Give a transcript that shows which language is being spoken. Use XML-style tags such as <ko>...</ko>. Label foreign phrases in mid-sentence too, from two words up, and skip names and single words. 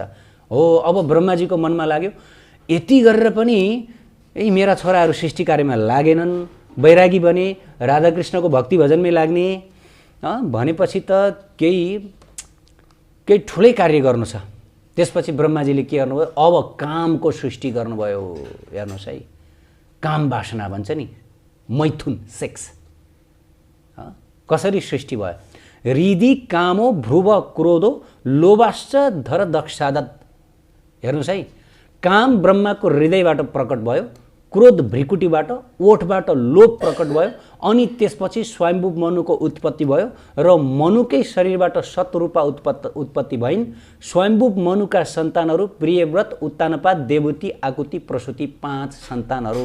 <ne>हो, अब ब्रह्माजीको मनमा लाग्यो यति गरेर पनि मेरा छोराहरू सृष्टि कार्यमा लागेनन्, वैरागी बने, राधाकृष्णको भक्ति भजनमै लाग्ने भनेपछि त केही ठुलै कार्य गर्नु छ। त्यसपछि ब्रह्माजीले के गर्नुभयो, अब कामको सृष्टि गर्नुभयो। हेर्नुहोस् है, काम वासना भन्छ नि, मैथुन, सेक्स कसरी सृष्टि भयो।</ne> <sa>हृदि कामो भ्रुव क्रोधो लोभाश्च धर दक्षादत।</sa> <ne>हेर्नुहोस् है, काम ब्रह्माको हृदयबाट प्रकट भयो, क्रोध भ्रिकुटीबाट, ओठबाट लोभ प्रकट भयो, अनि त्यसपछि स्वयम्भू मनुको उत्पत्ति भयो र मनुकै शरीरबाट शतरूपा उत्पत्ति भइन्। स्वयम्भू मनुका सन्तानहरू प्रियव्रत, उत्तानपात, देवती, आकुति, प्रसूति, 5 सन्तानहरू।</ne>